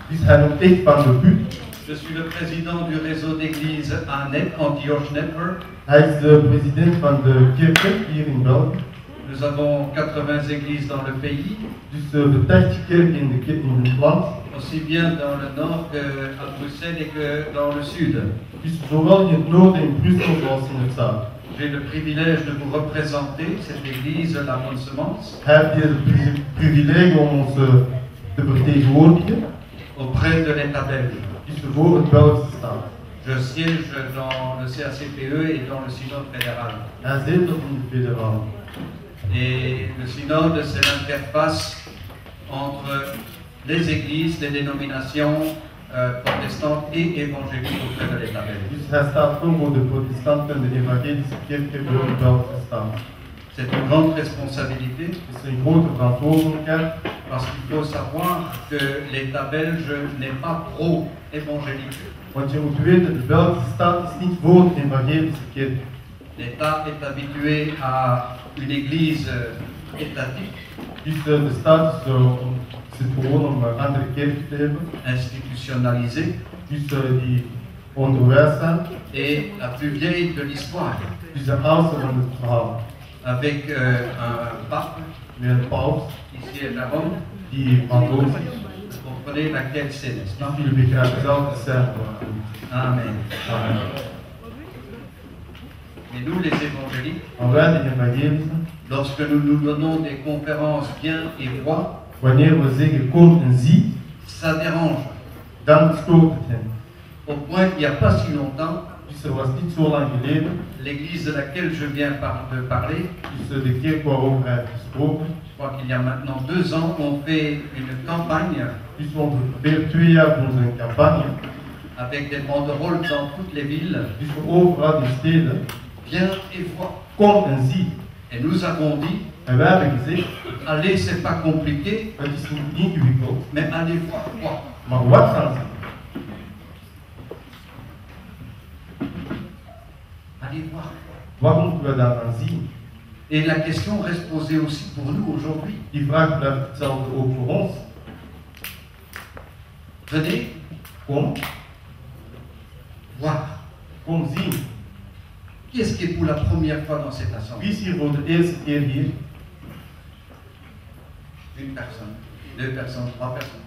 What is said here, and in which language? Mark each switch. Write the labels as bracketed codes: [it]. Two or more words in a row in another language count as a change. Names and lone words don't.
[fr] Je suis le président du réseau d'églises ANET, Antioche Network. [nl] Hij is de president van de kerken hier in België. [fr] Nous avons 80 églises dans le pays, [nl] Dus de 80 kerken in het land. [fr] aussi bien dans le nord qu'à Bruxelles et que dans le sud. [nl] Dus zowel in het noorden in Brussel als in het zuiden. [fr] J'ai le privilège de vous représenter cette église, la Bonne Semence, [nl] Hij heeft hier het privilege om ons te vertegenwoordigen. [fr] auprès de l'État belge. [nl] Dus voor het Belgische staat. [fr] Je siège dans le CACPE et dans le synode fédéral. [nl] Hij zetelt in de federale. [fr] Et le synode, c'est l'interface entre les églises, les dénominations protestantes et évangéliques auprès de l'État belge. [nl] Dus hij staat ook voor de protestanten en de evangelische kerken voor het Belgische staat. [fr] C'est une grande responsabilité [nl] Het is een grote verantwoordelijkheid. [fr] parce qu'il faut savoir que l'État belge n'est pas pro-évangélique. [nl] Want je moet weten, de Belgische staat is niet voor de evangelische kerk. [fr] L'État est habitué à une église étatique, [nl] Dus de staat zit gewoon om andere kerken te hebben. [fr] institutionnalisée [nl] Dus die onderwijs zijn. [fr] et la plus vieille de l'histoire. [nl] Dus de oudste van het verhaal. [fr] avec un pape, [nl] met een paus [fr] ici à Rome. [nl] die aanwezig is. [fr] Vous comprenez laquelle c'est, n'est-ce pas? [nl] Jullie begrijpen zelf de scène. [fr] Amen. [nl] Amen. [fr] Et nous, les évangéliques, [nl] En wij de evangelische, [fr] lorsque nous nous donnons des conférences bien et droit, [nl] wanneer we zeggen kom en zie, [fr] ça dérange. [nl] dan stoort het hen. [fr] Au point qu'il n'y a pas si longtemps, [nl] Dus er was niet zo lang geleden, [fr] l'église de laquelle je viens de parler, [nl] dus de kerk waarover hij heeft gesproken, [fr] je crois qu'il y a maintenant 2 ans, on fait une campagne [nl] dus ongeveer 2 jaar doen ze een campagne, [fr] avec des banderoles dans toutes les villes, [nl] dus we overal in steden, [fr] viens et vois. [nl] kom en zie. [fr] Et nous avons dit, [nl] En wij hebben gezegd, [fr] allez, c'est pas compliqué, [nl] het is niet ingewikkeld, [fr] mais allez voir quoi. [nl] maar wat gaan ze? [fr] Allez voir. [nl] Wat moeten we daarvan zien? [fr] Et la question reste posée aussi pour nous aujourd'hui. [nl] Die vraag blijft hetzelfde ook voor ons. [fr] Venez [nl] Kom, [fr] voir. [nl] kom zien. [fr] Qui est-ce qui est pour la première fois dans cette assemblée? [nl] Wie is hier voor de eerste keer hier? [fr] Une personne, 2 personnes, 3 personnes.